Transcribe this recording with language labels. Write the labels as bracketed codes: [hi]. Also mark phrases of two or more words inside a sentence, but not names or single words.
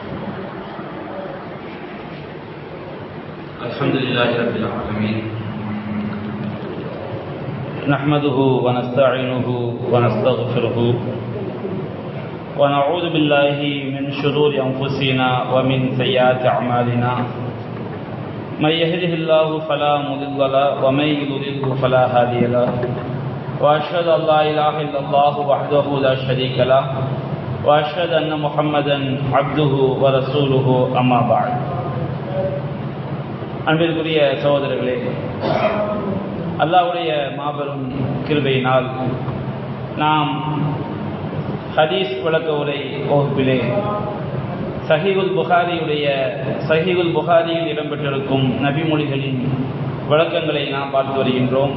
[ar] الحمد لله رب العالمين، نحمده ونستعينه ونستغفره ونعوذ بالله من شرور أنفسنا ومن سيئات أعمالنا. من يهده الله فلا مضل له ومن يضلل فلا هادي له، وأشهد أن لا إله إلا الله وحده لا شريك له، وأشهد أن محمدا عبده ورسوله. أما بعد. [ta] அன்பிற்குரிய சகோதரர்களே, அல்லாஹ்வுடைய மாபெரும் கிருபையினால் நாம் ஹதீஸ் விளக்க உரை வகுப்பிலே சஹீஹுல் புகாரியில் இடம்பெற்றிருக்கும் நபிமொழிகளின் விளக்கங்களை நாம் பார்த்து வருகின்றோம்.